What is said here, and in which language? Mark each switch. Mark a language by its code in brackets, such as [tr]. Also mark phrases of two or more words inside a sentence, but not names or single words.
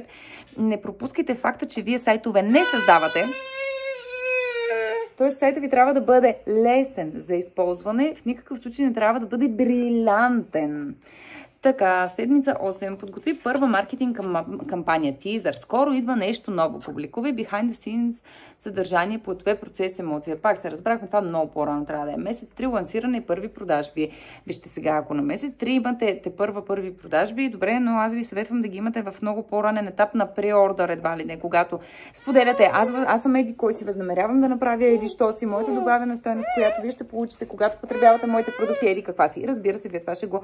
[bg] Не пропускайте факта, че вие сайтове не създавате. Тоест сайтът ви трябва да бъде лесен за използване, в никакъв случай не трябва да бъде брилянтен. Така, в седмица 8 подготви първа маркетинг кампания тизър. Скоро идва нещо ново. Публикувай [en] behind the scenes [bg] съдържание по 2 процес емоция. Пак се разбрахме, това много по-рано трябва да е. Месец 3 лансиране и първи продажби. Вижте сега, ако на месец 3 имате първи продажби, добре, но аз ви съветвам да ги имате в много по-ранен етап на преордър, едва ли не, когато споделяте. Аз съм еди кой си възнамерявам да направя, еди що си, моята добавена стойност, която вие ще получите, когато потребявате моите продукти, еди каква си. Разбира се, вие това ще го...